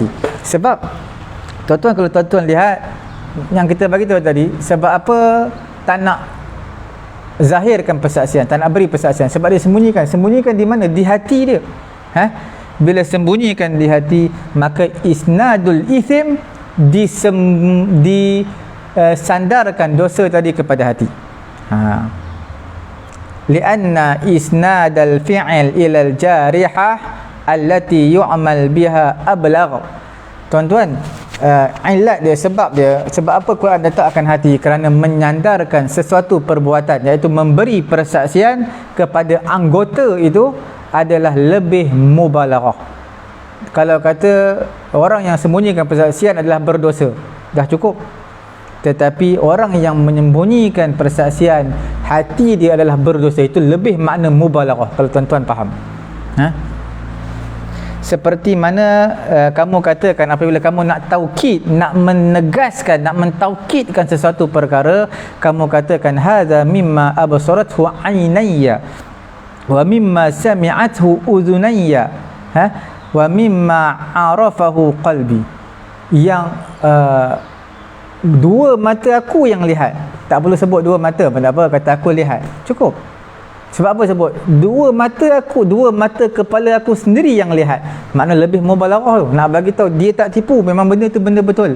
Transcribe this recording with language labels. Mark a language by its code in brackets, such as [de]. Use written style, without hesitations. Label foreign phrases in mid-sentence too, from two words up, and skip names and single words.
[ms] Sebab tuan-tuan, kalau tuan-tuan lihat yang kita bagi tahu tadi, sebab apa tak nak zahirkan persaksian, tak nak beri persaksian? Sebab dia sembunyikan di mana? Di hati dia. Bila sembunyikan di hati, maka [ar] إسناد الإثم, [ms] disandarkan dosa tadi kepada hati. [ar] لأن إسناد الفعل إلى الجارحة التي يعمل بها أبلغ. [ms] Tuan-tuan, ilat dia, sebab apa Quran letakkan hati? Kerana menyandarkan sesuatu perbuatan, iaitu memberi persaksian kepada anggota itu adalah lebih mubalaghah. Kalau kata orang yang sembunyikan persaksian adalah berdosa, dah cukup. Tetapi orang yang menyembunyikan persaksian, hati dia adalah berdosa, itu lebih makna mubalaghah, kalau tuan-tuan faham. Seperti mana kamu katakan apabila kamu nak taukid, nak menegaskan, nak mentaukidkan sesuatu perkara, kamu katakan [ar] هذا مما أبصرته عيناي ومما سمعته أذناي ومما عرفه قلبي. [ms] Yang dua mata aku yang lihat. Tak perlu sebut dua mata pun tak apa, kata aku lihat, cukup. Sebab apa sebut? Dua mata kepala aku sendiri yang lihat. Makna lebih mubalaghah tu, nak bagi tahu dia tak tipu, memang benda tu benda betul.